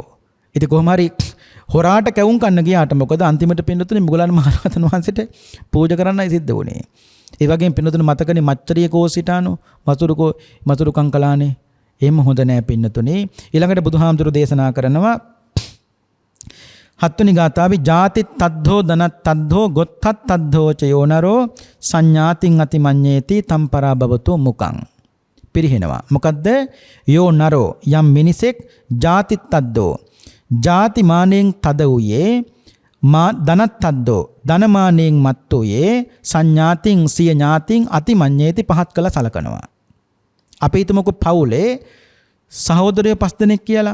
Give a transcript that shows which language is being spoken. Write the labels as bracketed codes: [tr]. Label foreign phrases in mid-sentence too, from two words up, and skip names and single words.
[si] ඉතින් කොහොම හරි හොරාට කැවුම් කන්න ගියාට මොකද අන්තිමට පින්නතුනේ මුගලන් මහරහතන් වහන්සේට පූජා කරන්නයි සිද්ධ වුණේ. ඒ වගේම පින්නතුනේ මතකනේ මච්චරිය කෝසිතානෝ මතුරු කංකලානේ. එහෙම හොඳ නෑ පින්නතුනේ. ඊළඟට බුදුහාමුදුරු දේශනා කරනවා හත්වෙනි ගාථාවේ [pi] ජාති තද්ධෝ ධනත් තද්ධෝ ගොත්තත් තද්ධෝ ච යෝනරෝ සංඥාතින් අතිමඤ්ඤේති තම්පරා භවතෝ මුකං. [si] පිරිහෙනවා. මොකද්ද? යෝනරෝ යම් මිනිසෙක් [pi] ජාති තද්ධෝ [si] ජාති මානෙන් තද වූයේ [pi] ධනත් තද්දෝ [si] ධනමානෙන් මත් වූයේ සංඥාතින් සිය ඥාතින් අතිමඤ්ඤේති පහත් කළ සලකනවා. අපි හිතමුකෝ පවුලේ සහෝදරයෝ 5 දෙනෙක් කියලා.